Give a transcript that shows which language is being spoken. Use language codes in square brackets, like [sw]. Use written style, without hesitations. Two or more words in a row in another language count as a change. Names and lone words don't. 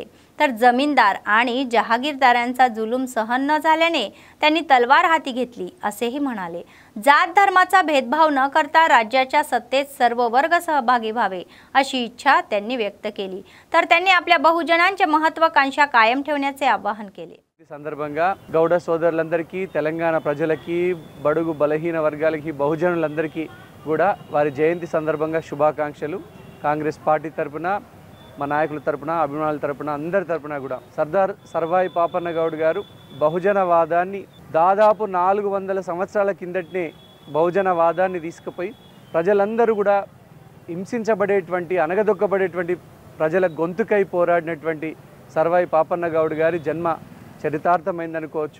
[mr] तर जमीनदार आणि जहागीरदारांचा जुलूम सहन न झाल्याने त्यांनी तलवार हाती घेतली असेही म्हणाले। जात धर्माचा भेदभाव न करता राज्याच्या सत्तेत सर्व वर्ग सहभागी व्हावे अशी इच्छा त्यांनी व्यक्त केली। तर त्यांनी आपल्या बहुजनांच्या महत्त्वाकांक्षा कायम ठेवण्याचे आवाहन केले। [te] సందర్భంగా గౌడ సోదరులందరికీ తెలంగాణ ప్రజలకి బడుగు బలహీన వర్గాలకి బహుజనులందరికీ కూడా వారి జయంతి సందర్భంగా శుభాకాంక్షలు। కాంగ్రెస్ పార్టీ తరపున మా నాయకుల తరపున అభిమానుల తరపున అందరి తరపున కూడా సర్దార్ సర్వాయి పాపన్న గౌడ్ గారు బహుజనవాదాన్ని దాదాపు 400 సంవత్సరాల కిందటనే బహుజనవాదాన్ని తీసుకుపోయి ప్రజలందరూ కూడా హింసించబడేటువంటి అనగదొక్కబడేటువంటి ప్రజల గొంతుకై పోరాడినటువంటి సర్వాయి పాపన్న గౌడ్ గారి జన్మ చరితార్థమైందనుకోవచ్చు।